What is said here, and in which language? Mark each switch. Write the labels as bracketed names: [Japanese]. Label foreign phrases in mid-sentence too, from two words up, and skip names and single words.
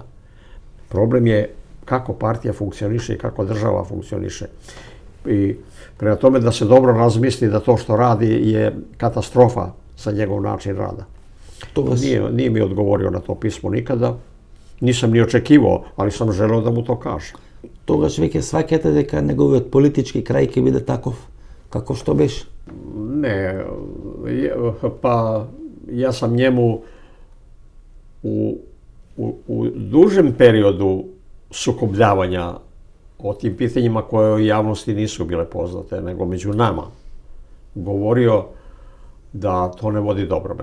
[Serbian] Problem je kako partija funkcioniše i kako država funkcioniše. I prema tome da se dobro razmisli da to što radi je katastrofa za njegov način rada. Nije mi odgovorio na to pismo nikada, nisam ni očekivao, ali sam želeo da mu to kaže. [Macedonian] Тогаш веќе сваќате дека неговиот политички крај ќе биде таков како што беше? [Serbian] Ne, pa ja sam njemu u dužem periodu sukobljavanja o tim pitanjima koje u javnosti nisu bile poznate, nego među nama, govorio da to ne vodi dobrome.